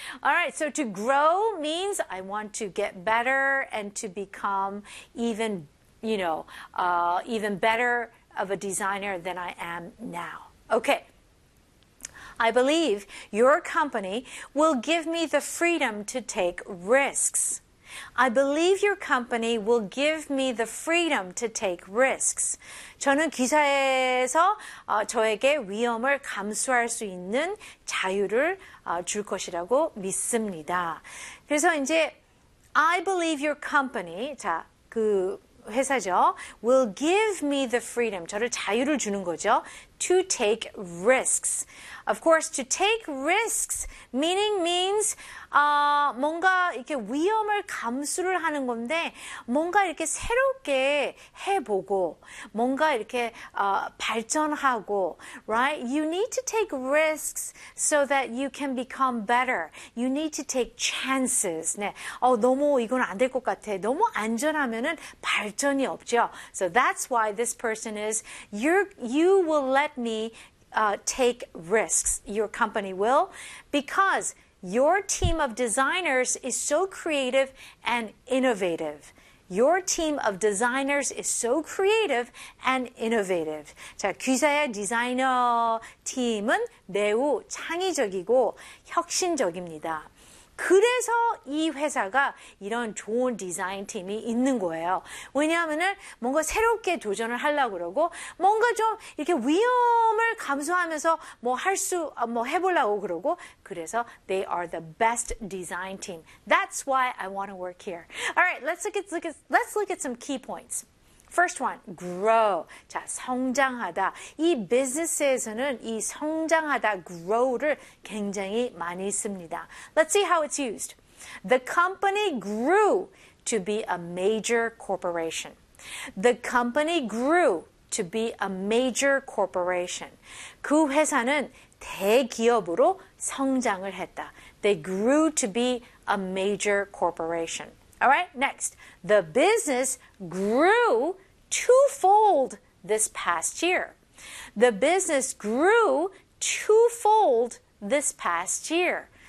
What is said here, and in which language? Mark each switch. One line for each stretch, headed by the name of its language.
English: Alright, so to grow means I want to get better and to become even, you know, even better of a designer than I am now. Okay, I believe your company will give me the freedom to take risks. I believe your company will give me the freedom to take risks.
Korean: 저는 기사에서 저에게 위험을 감수할 수 있는 자유를 줄 것이라고 믿습니다. 그래서 이제
English: I believe your company,
Korean: 자, 그 회사죠.
English: Will give me the freedom.
Korean: 저를 자유를 주는 거죠.
English: To take risks. Of course, to take risks meaning means
Korean: 뭔가 이렇게 위험을 감수를 하는 건데 뭔가 이렇게 새롭게 해보고 뭔가 이렇게 발전하고 right?
English: You need to take risks so that you can become better. You need to take chances.
Korean: 네. 너무 이건 안 될 것 같아. 너무 안전하면은 발전이 없죠.
English: So that's why this person is you will let me take risks. Your company will because your team of designers is so creative and innovative. Your team of designers is so creative and innovative.
Korean: 자, 귀사의 디자이너 팀은 매우 창의적이고 혁신적입니다. 그래서 이 회사가 이런 좋은 디자인 팀이 있는 거예요. 왜냐하면은 뭔가 새롭게 도전을 하려고 그러고 뭔가 좀 이렇게 위험을 감수하면서 뭐 할 수, 뭐 해보려고 그러고 그래서
English: they are the best design team. That's why I want to work here. All right, let's look at some key points. First one, grow.
Korean: 자, 성장하다. 이 business에서는 이 성장하다, grow를 굉장히 많이 씁니다.
English: Let's see how it's used. The company grew to be a major corporation. The company grew to be a major corporation.
Korean: 그 회사는 대기업으로 성장을 했다.
English: They grew to be a major corporation. All right, next. The business grew twofold this past year. The business grew twofold this past year.